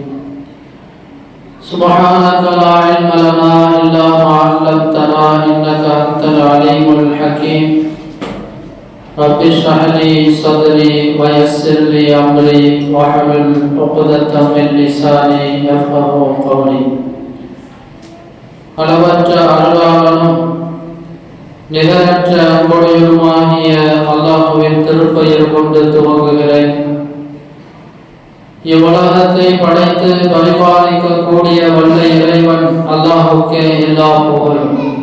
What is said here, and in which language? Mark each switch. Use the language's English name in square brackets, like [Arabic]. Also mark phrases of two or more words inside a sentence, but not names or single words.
[Arabic] سبحانك لا علم لنا إلا ما علمتنا إنك أنت العليم الحكيم رب اشرح لي صدري ويسر لي أمري واحلل عقدة من لساني يفقهوا قولي [Tamil] அளவற்ற அருளாளனும் நிகரற்ற அன்புடையவருமாகிய அல்லாஹ்வின் திருப்பெயர் கொண்டு துவங்குகிறேன். இவ்வுலகத்தை படைத்து பரிபாலிக்கக்கூடிய வல்ல இறைவன் அல்லாஹ்வுக்கே எல்லா புகழும்.